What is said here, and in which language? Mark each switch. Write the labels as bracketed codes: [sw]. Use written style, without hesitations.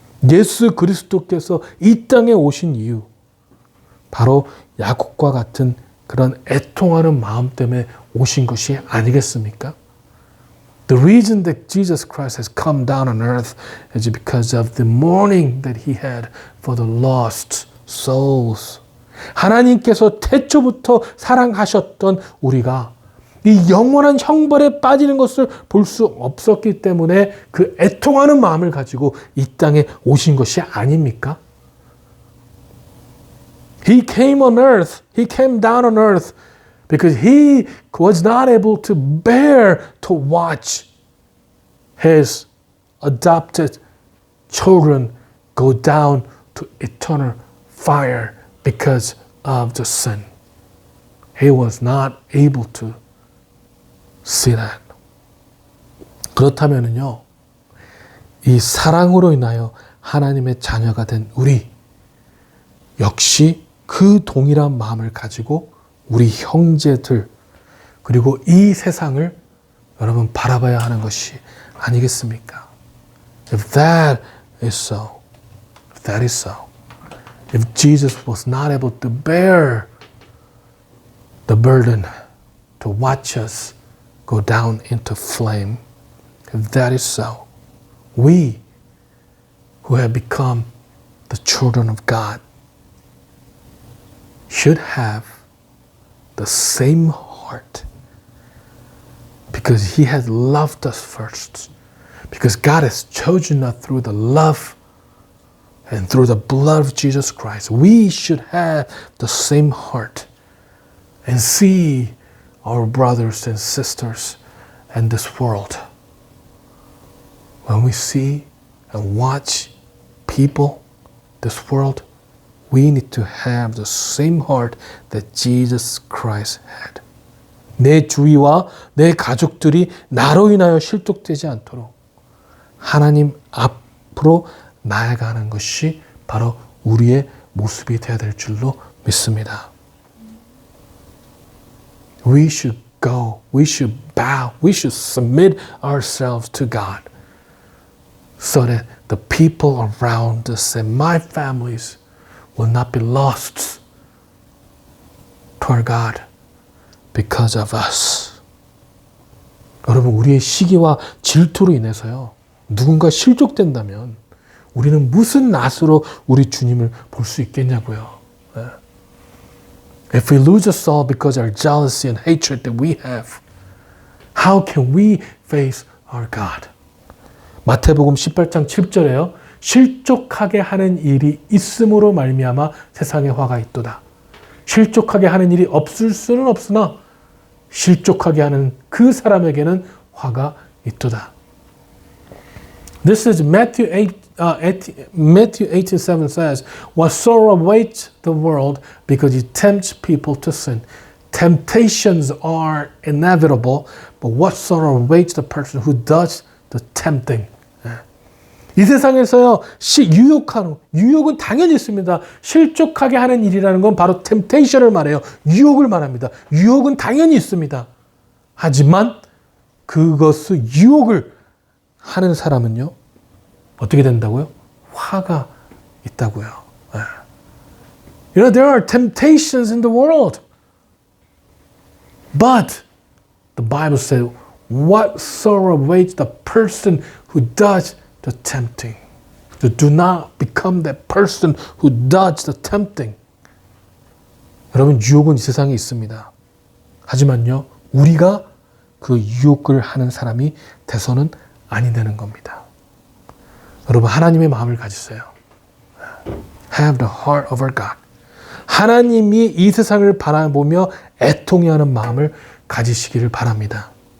[ko] 예수 그리스도께서 이 땅에 오신 이유, 바로 야곱과 같은 그런 애통하는 마음 때문에 오신 것이 아니겠습니까? [en] The reason that Jesus Christ has come down on earth is because of the mourning that he had for the lost souls. [ko] 하나님께서 태초부터 사랑하셨던 우리가 이 영원한 형벌에 빠지는 것을 볼 수 없었기 때문에 그 애통하는 마음을 가지고 이 땅에 오신 것이 아닙니까? [en] He came on earth. He came down on earth because he was not able to bear to watch his adopted children go down to eternal fire because of the sin. He was not able to see that. [ko] 그렇다면요, 이 사랑으로 인하여 하나님의 자녀가 된 우리 역시 그 동일한 마음을 가지고 우리 형제들 그리고 이 세상을 여러분 바라봐야 하는 것이 아니겠습니까? [en] If that is so, if Jesus was not able to bear the burden to watch us go down into flame, if that is so, we who have become the children of God should have the same heart because He has loved us first. Because God has chosen us through the love and through the blood of Jesus Christ. We should have the same heart and see our brothers and sisters in this world. When we see and watch people, this world, we need to have the same heart that Jesus Christ had. [ko] 내 주위와 내 가족들이 나로 인하여 실족되지 않도록 하나님 앞으로 나아가는 것이 바로 우리의 모습이 되어야 될 줄로 믿습니다. [en] We should go, we should bow, we should submit ourselves to God so that the people around us and my families will not be lost toward God because of us. [ko] 여러분, 우리의 시기와 질투로 인해서요, 누군가 실족된다면 우리는 무슨 낯으로 우리 주님을 볼 수 있겠냐고요. [en] If we lose a soul because of our jealousy and hatred that we have, how can we face our God? [ko] 마태복음 18장 7절에요. 실족하게 하는 일이 있음으로 말미암아 세상에 화가 있도다. 실족하게 하는 일이 없을 수는 없으나 실족하게 하는 그 사람에게는 화가 있도다. [en] This is Matthew 18:7 says, "What sorrow awaits the world because it tempts people to sin." Temptations are inevitable, but what sorrow awaits the person who does the tempting. [ko] 이 세상에서요, 유혹은 당연히 있습니다. 실족하게 하는 일이라는 건 바로 temptation을 말해요. 유혹을 말합니다. 유혹은 당연히 있습니다. 하지만 그것을 유혹을 하는 사람은요, 어떻게 된다고요? 화가 있다고요. [en] You know, there are temptations in the world. But the Bible says, what sorrow awaits the person who does the tempting. So do not become that person who does the tempting. [ko] 여러분, 유혹은 이 세상에 있습니다. 하지만요, 우리가 그 유혹을 하는 사람이 돼서는 아니 되는 겁니다. 여러분, 하나님의 마음을 가지세요. [en] Have the heart of our God. [ko] 하나님이 이 세상을 바라보며 애통해하는 마음을 가지시기를 바랍니다.